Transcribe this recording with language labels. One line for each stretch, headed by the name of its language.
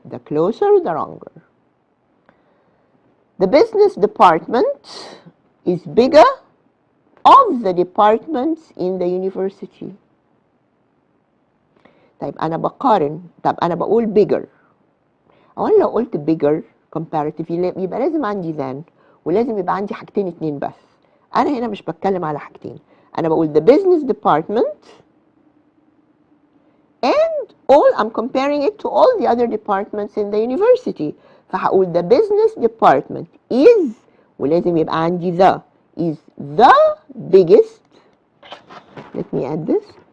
English: The closer, the longer. The business department is bigger of the departments in the university.
Arabic: طيب أنا بقارن، طب أنا بقول
English: bigger.
Arabic: أولا لو قلت bigger comparative يبقى لازم عندي than، ولازم يبقى عندي حاجتين 2 بس. أنا هنا مش بتكلم على حاجتين، أنا بقول
English: the business department and I'm comparing it to all the other departments in the university.
Arabic: فهقول
English: the business department is،
Arabic: ولازم يبقى عندي
English: is the biggest. Let me add this.